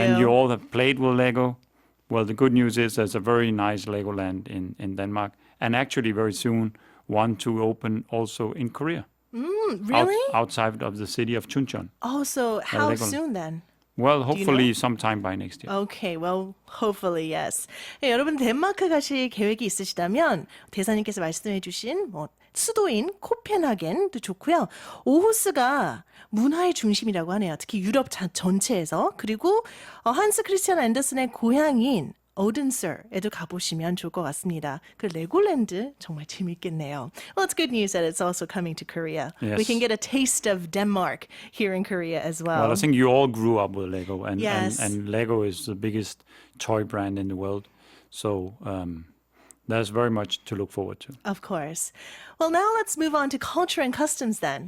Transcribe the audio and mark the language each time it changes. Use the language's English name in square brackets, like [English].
[English] And you all have played with Lego. Well, the good news is there's a very nice Legoland in Denmark. And actually very soon one to open also in Korea. Really? Outside of the city of Chuncheon. Oh, so how Legoland. soon then? Well, hopefully sometime by next year. Okay, well, hopefully, yes. [Korean] 네, 여러분 덴마크 가실 계획이 있으시다면 대사님께서 말씀해주신 수도인 코펜하겐도 좋고요. 오후스가 문화의 중심이라고 하네요. 특히 유럽 전체에서. 그리고 한스 크리스티안 앤더슨의 고향인 오든서에도 가보시면 좋을 것 같습니다. 그 레고랜드 정말 재밌겠네요. [English] Well, it's good news that it's also coming to Korea. Yes. We can get a taste of Denmark here in Korea as well. Well, I think you all grew up with Lego, and Yes. and Lego is the biggest toy brand in the world. So there's very much to look forward to. Of course. Well, now let's move on to culture and customs then.